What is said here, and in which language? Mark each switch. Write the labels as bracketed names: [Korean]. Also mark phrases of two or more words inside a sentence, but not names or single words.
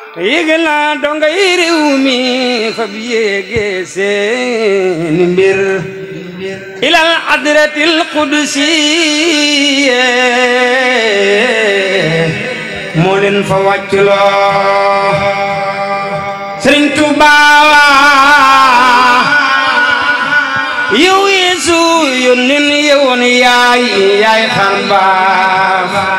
[Wolof] Yëg naa donga yi réew mi, fa bi yéege seeni mbir. [Arabic] إلى الحضرة القدسية. [Wolof] Moo leen fa wàcculoo. Sëriñ Tuuba, yow Yeesu, yónneen yow woon yaay, yaay xar baax.